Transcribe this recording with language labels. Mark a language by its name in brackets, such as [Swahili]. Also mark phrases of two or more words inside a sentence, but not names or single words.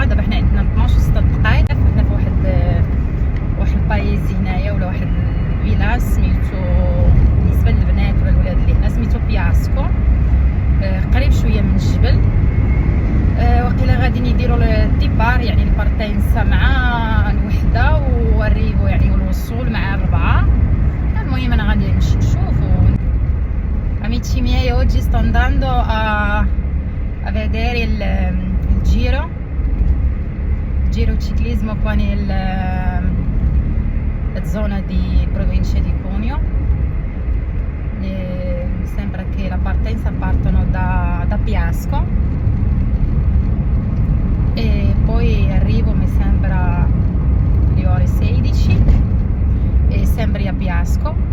[Arabic] دابا حنا عندنا 12 6 دقائق، حنا في واحد البايز هنايا ولا واحد الفيلاج سميتو بالنسبه للبنات ولا الولاد اللي هنا سميتو بياسكو، قريب شويه من الجبل. وقيلا غادي يديروا الديبار يعني البارتينسا مع الوحده والريبو يعني والوصول مع الربعه. المهم انا غادي نمشي نشوف. [Italian] Amici miei, oggi sto andando a vedere il giro ciclismo qua nella zona di provincia di Cuneo. Mi sembra che la partenza partono da Piasco e poi arrivo mi sembra alle ore 16 e sempre a Piasco.